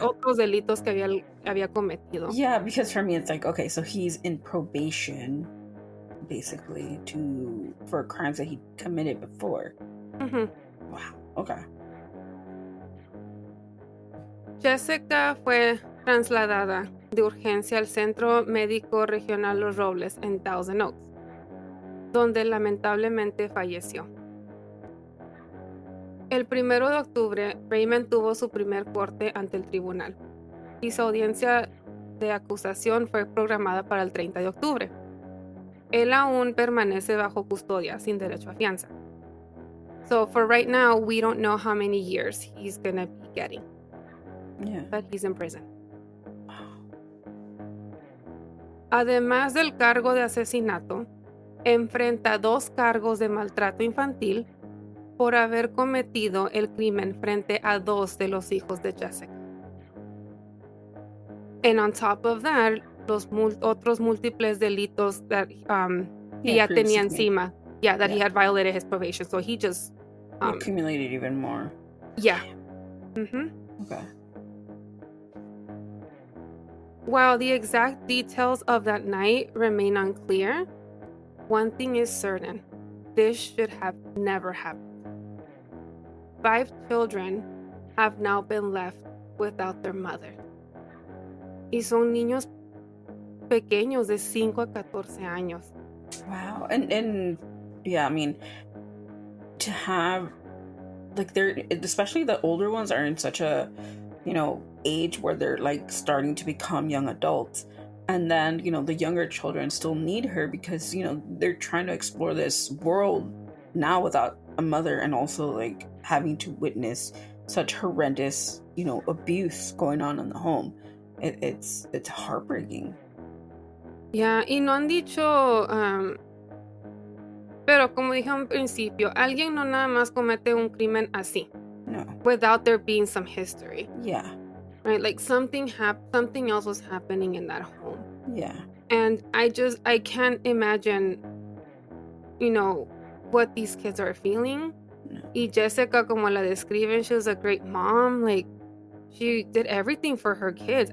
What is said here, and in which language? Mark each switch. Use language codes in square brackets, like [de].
[es] otros delitos que había cometido. [en] Yeah, because for me it's like, okay, so he's in probation basically for crimes that he committed before. Ujú. Wow. Okay. [es] Jessica fue trasladada de urgencia al Centro Médico Regional Los Robles en Thousand Oaks, donde lamentablemente falleció. El 1 de octubre, Raymond tuvo su primer corte ante el tribunal y su audiencia de acusación fue programada para el 30 de octubre. Él aún permanece bajo custodia sin derecho a fianza. [en] So for right now, we don't know how many years he's gonna be getting. Yeah. But he's in prison. [es] Además del cargo de asesinato, enfrenta 2 cargos de maltrato infantil por haber cometido el crimen frente a 2 de los hijos de Jessica. [en] And on top of that, [es] los otros múltiples delitos [en] that [es] que ya tenía encima. [en] Yeah, that he had violated his probation. So he just accumulated even more. Yeah. Mm-hmm. Okay. While the exact details of that night remain unclear, one thing is certain. This should have never happened. 5 children have now been left without their mother. [es] Y son niños pequeños de 5 a 14 años. [en] Wow. And yeah, I mean, to have they're, especially the older ones, are in such a, age where they're starting to become young adults, and then the younger children still need her because they're trying to explore this world now without a mother, and also having to witness such horrendous abuse going on in the home. It's heartbreaking. [es] Yeah, y no han dicho, pero como dije al principio, alguien no nada más comete un crimen así. No. [en] Without there being some history. Yeah. Right, something else was happening in that home. Yeah. And I can't imagine, what these kids are feeling. No. [es] Y Jessica, como la describen, [en] she was a great mom. She did everything for her kids.